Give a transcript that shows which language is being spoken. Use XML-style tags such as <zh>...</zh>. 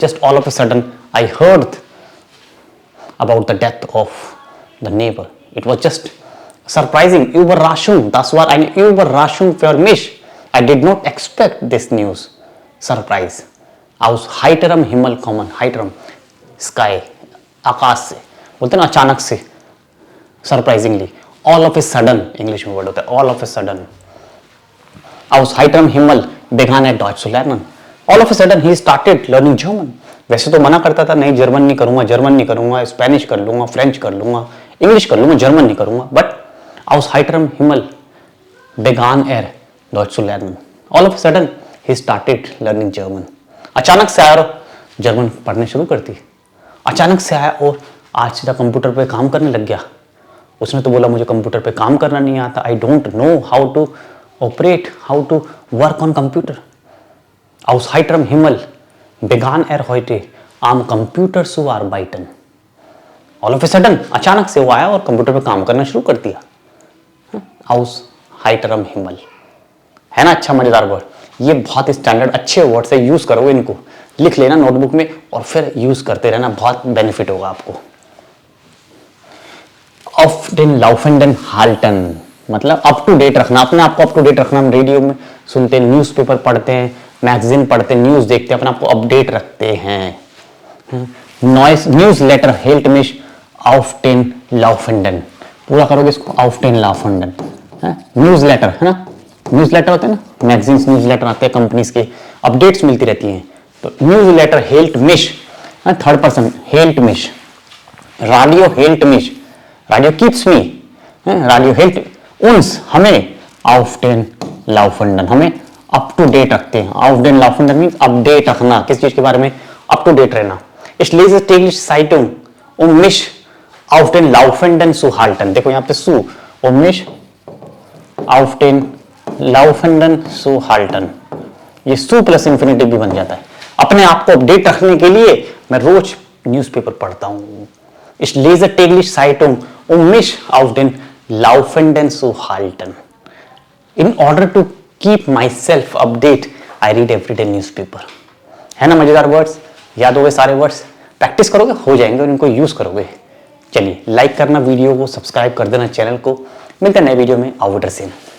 <en>Just all of a sudden, I heard about the death of the neighbor. It was just surprising, Überraschung.</en> <de>Das war eine Überraschung für mich.</de> <en>I did not expect this news.</en> <de>Surprise. Aus heiterem Himmel kommen.</de> <hi>Heiterem, sky, आकाश से. बोलते ना अचानक से, surprisingly.</hi> <en>All of a sudden, English</en> <hi>में word होता है.</hi> <en>All of a sudden.</en> <de>Aus heiterem Himmel begann er Deutsch zu lernen.</de> <en>All of a sudden he started learning German.</en> <hi>वैसे तो मना करता था, नहीं जर्मन नहीं करूंगा, जर्मन नहीं करूंगा, स्पेनिश कर लूंगा, फ्रेंच कर लूंगा, इंग्लिश कर लूंगा, जर्मन नहीं करूंगा।</hi> <de>बट aus heiterem Himmel begann er Deutsch zu lernen.</de> <en>All of a sudden he started learning German.</en> <hi>अचानक से आया और जर्मन पढ़ने शुरू कर दी। अचानक से आया और आज सीधा कंप्यूटर पे काम करने लग गया। उसने तो बोला मुझे कंप्यूटर पे काम करना नहीं आता,</hi> <en>I don't know how to operate, how to work on computer.</en> <de>Aus heiterem Himmel begann er heute am Computer zu arbeiten.</de> <en>All of a sudden</en> <hi>अचानक से वो आया और कंप्यूटर पे काम करना शुरू कर दिया।</hi> <de>Aus heiterem Himmel</de> <hi>है ना, अच्छा मजेदार वर्ड। ये बहुत स्टैंडर्ड अच्छे वर्ड से यूज करोगे, इनको लिख लेना नोटबुक में और फिर यूज करते रहना, बहुत बेनिफिट होगा आपको।</hi> <de>Auf den Laufenden halten</de> <hi>मतलब अप टू डेट रखना, अपने आप को अप टू डेट रखना। हम रेडियो में सुनते हैं, न्यूज़पेपर पढ़ते हैं, मैगजीन पढ़ते हैं, न्यूज़ देखते हैं, अपने आप को अपडेट रखते हैं। Noise news letter हेल्ट मिश auf den Laufenden, पूरा करोगे इसको, auf den Laufenden। News letter है ना, न्यूज़ लेटर होते हैं ना, मैगजीन्स न्यूज़ लेटर आते हैं, कंपनीज के अपडेट्स मिलती रहती हैं। तो news letter हेल्ट मिश, third person हेल्ट मिश, radio हेल्ट मिश, radio keeps मी, radio हेल्ट उन्स हमें, auf den Laufenden हमें अप टू डेट रखते हैं। auf den Laufenden means update रखना, किस चीज के बारे में, अप टू डेट रहना।</hi> <de>Ich lese täglich Zeitung mich auf den Laufenden zu halten।</de> <hi>देखो यहाँ पे सु, mich auf den Laufenden zu halten, ये सु प्लस इंफिनिटिव भी बन जाता है। अपने आप को अपडेट रखने के लिए मैं रोज न्यूज़पेपर पढ़ता हूँ।</hi> <de>Ich lese täglich Zeitung mich auf den Laufenden zu halten.</de> <en>In order to keep myself update, I read everyday newspaper।</en> <hi>है ना मजेदार वर्ड्स, याद हो गए सारे वर्ड्स, प्रैक्टिस करोगे हो जाएंगे और इनको यूज करोगे। चलिए लाइक करना वीडियो को, सब्सक्राइब कर देना चैनल को। मिलते हैं नए वीडियो में, auf Wiedersehen।</hi>